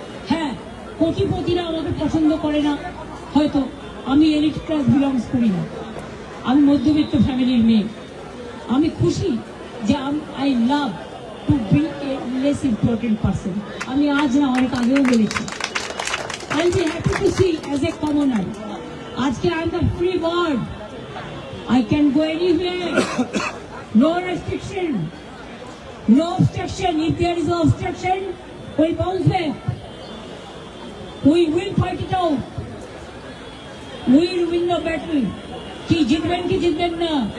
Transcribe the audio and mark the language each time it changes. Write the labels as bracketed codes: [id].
[bn] হ্যাঁ, কোটিপতিরা আমাকে পছন্দ করে না, হয়তো আমি [en] elite class belongs [bn] করি না, আমি মধ্যবিত্ত ফ্যামিলির মেয়ে। আমি খুশি যে [en] I love to be a less important person. [bn] আমি আজ না, অনেক আগেও বলেছি, [en] I be happy to see as a commoner. [bn] আজকে [en] I am the free bird, I can go anywhere, no restriction, no obstruction. If there is no obstruction, we bounce back. We will fight it out. We will win the battle. [bn] কি জিতবেন কি জিতবেন না?